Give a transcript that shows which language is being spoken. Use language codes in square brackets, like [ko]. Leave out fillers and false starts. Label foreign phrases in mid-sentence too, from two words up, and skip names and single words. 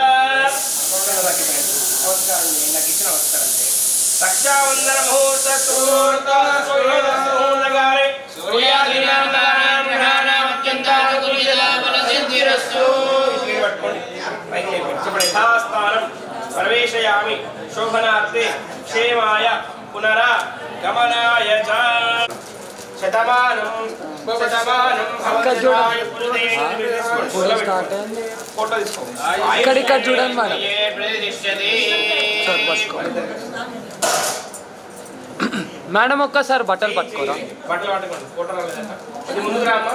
[sa] रक्षाबंधन मुहूर्तस्तु मुहूर्तकाले सूर्यादिनां ग्रहाणाम् अत्यन्तानुकूलितलाभनसिद्धिरस्तु यथास्थानं प्रवेशयामि शोभनार्थे क्षेमाय पुनरागमनाय च శతమానం శతమానం భవతిరాయ పురుదే [te] ఫోటో తీసుకో ఇక్కడ చూడండి మేడం. మేడం ఒక్కసారి బట్టలు పట్టుకోరా. బట్టలు పట్టుకోండి ఫోటో రాలేదంట అది ముందుకు రామ్మా.